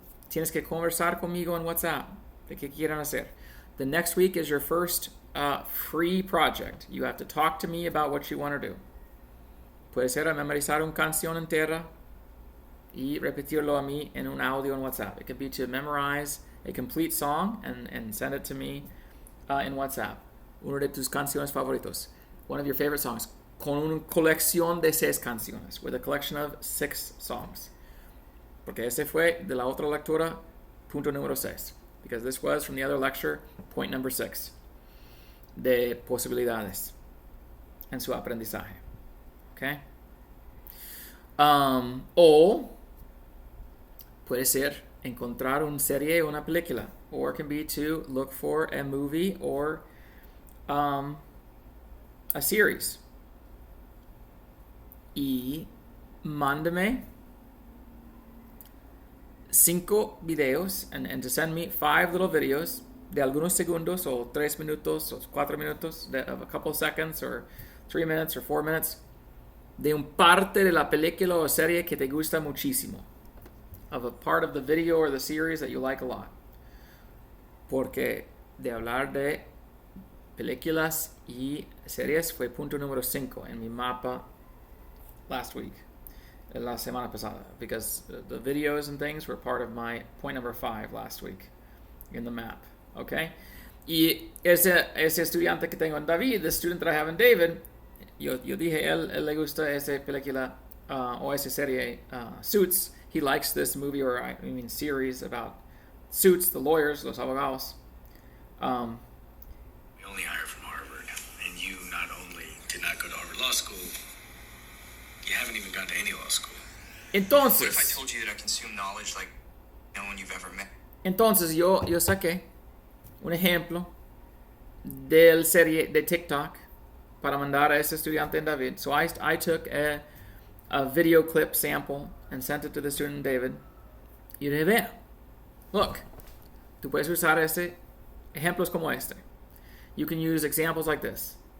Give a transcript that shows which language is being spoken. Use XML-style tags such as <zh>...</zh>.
<es>Tienes que conversar conmigo en WhatsApp de qué quieran hacer.</es> <en>The next week is your first free project. You have to talk to me about what you want to do.</en> <es>Puede ser memorizar una canción entera y repetirlo a mí en un audio en WhatsApp.</es> <en>It could be to memorize a complete song and send it to me in WhatsApp.</en> <es>Uno de tus canciones favoritos.</es> <en>one of your favorite songs,</en> <es>con una colección de 6 canciones,</es> <en>with a collection of 6 songs.</en> <es>Porque ese fue de la otra lectura, punto número 6.</es> <en>Because this was from the other lecture, point number 6.</en> <es>De posibilidades en su aprendizaje. Okay? O puede ser encontrar una serie o una película.</es> <en>Or it can be to look for a movie or a series.</en> <es>Y mándame 5 videos</es> <en>and to send me 5 little videos</en> <es>de algunos segundos o 3 minutos o 4 minutos</es> <en>of a couple seconds or 3 minutes or 4 minutes</en> <es>de un parte de la película o serie que te gusta muchísimo,</es> <en>of a part of the video or the series that you like a lot.</en> <es>Porque de hablar de películas y series fue punto número 5 en mi mapa</es> <en>last week,</en> <es>la semana pasada,</es> <en>because the videos and things were part of my point number 5 last week in the map. Okay?</en> <es>Y ese estudiante que tengo en David,</es> <en>the student that I have in David,</en> <es>yo dije, él le gusta esa película o esa serie, Suits.</es> <en>He likes this movie, or I mean series about Suits, the lawyers,</en> <es>los abogados.</es> <en>We only hire from Harvard, and you not only did not go to Harvard Law School, you haven't even gone to any law school.</en> <es>Entonces,</es> <en>What if I told you that I consume knowledge like no one you've ever met?</en> <es>Entonces yo saqué un ejemplo del serie de TikTok para mandar a ese estudiante en David.</es> <en>So I took a video clip sample and sent it to the student in David.</en> <es>Y dije, vea,</es> <en>look,</en> <es>tú puedes usar ejemplos como este.</es> <en>You can use examples like this.</en>